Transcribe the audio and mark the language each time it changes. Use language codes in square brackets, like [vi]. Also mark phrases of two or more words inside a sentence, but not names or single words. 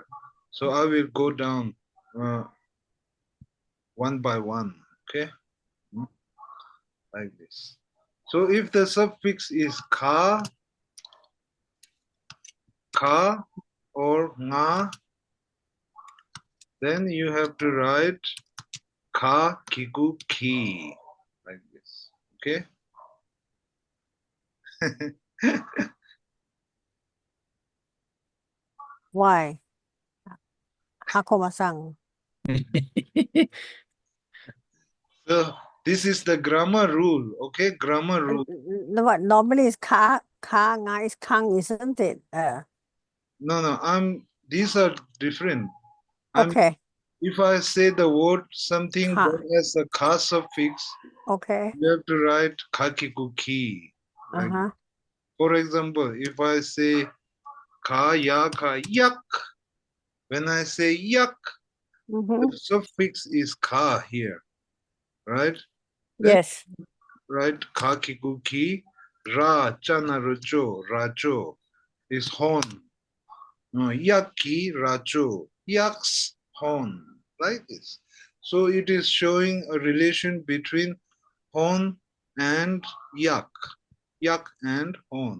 [en] So I will go down one by one, okay? Like this. So if the suffix is ka, or nga, then you have to write ka, kiku, ki, like this, okay? Why? [kha] Hako masang. [en] So this is the grammar rule, okay? Grammar rule. What normally is ka, nga is kang, isn't it? No, these are different. Okay. If I say the word something Ka. that has a ka suffix, Okay. you have to write kakiku ki. Like, for example, if I say ka, yak, when I say yak, the suffix is ka here, right? Yes. Right, kakiku ki Ra, chana, rojo, rajo is horn. Yaki, rajo, yaks, horn, like this. So it is showing a relation between horn and yak and horn.